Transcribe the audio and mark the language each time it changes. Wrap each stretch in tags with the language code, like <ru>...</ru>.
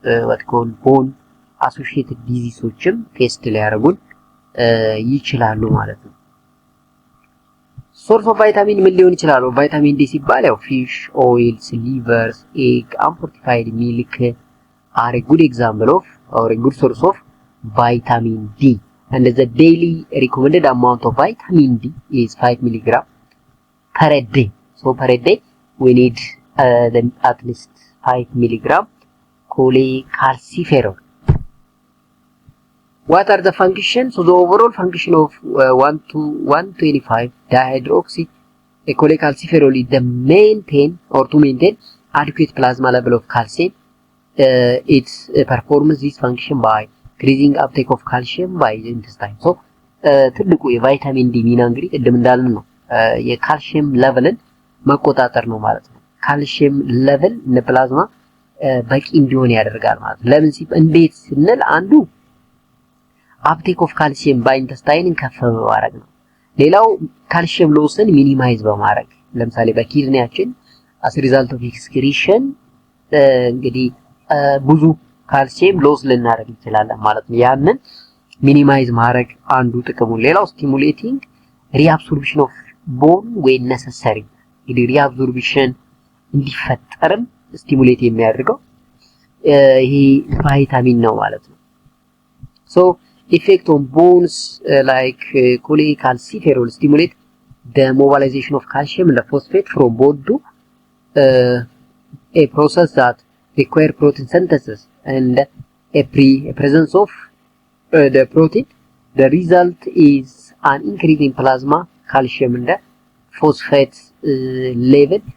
<am>ወጥኮል ቦን አሶሺየትድ ዲዚሶችም ቴስት ሊያደርጉን ይችላሉ ማለት ነው። ሶርስ ኦፍ ቫይታሚን ምን ሊሆን ይችላል? ቫይታሚን ዲ ሲባል ያው</am> <en>ፊሽ ኦይልስ፣ ሊቨርስ፣ ኤግ፣ አንፎርቲፋይድ ሚልክ are a good example of or a good source of vitamin D, and the daily recommended amount of vitamin D is 5 mg per day. So per day we need at least 5 mg cholecalciferol. What are the functions? So the overall function of 1,125 dihydroxy cholecalciferol is the maintain or to maintain adequate plasma level of calcium. It performs this function by increasing uptake of calcium by the intestine.</en> <am>So ትልቁ የቫይታሚን ዲ ሚና እንግዲህ ቅድም እንዳልን ነው የካልሲየም ሌቨልን መቆጣጠር ነው ማለት ነው። ካልሲየም ሌቨል ለፕላዝማ በቂ እንዲሆን ያደርጋል ማለት ነው። ለምን ሲባል እንዴት ስንል አንዱ</am> <en>uptake of calcium by intestine</en> <am>ከፍ በማድረግ ነው። ሌላው ካልሲየም ሎስን ሚኒማይዝ በማድረግ ለምሳሌ በኪድኒያችን</am> <en>as a result of excretion</en> <am>እንግዲህ ብዙ ካልሲየም ሎስ ልናደርግ እንችላለን ማለት ነው። ያንን ሚኒማይዝ ማድረግ አንዱ ጥቅሙ። ሌላው</am> <en>ስቲሙሌቲንግ ሪአብሶርፕሽን ኦፍ ቦን when necessary</en> <am>እንግዲህ ሪአብሶርፕሽን እንዲፈጠርም ስቲሙሌት የሚያደርገው ይሄ ቫይታሚን ነው ማለት ነው።</am> <en>so effect on bones like cholecalciferol stimulate the mobilization of calcium and phosphate from bone to a process that require protein synthesis and a presence of the protein. The result is an increase in plasma calcium and phosphate level.</en>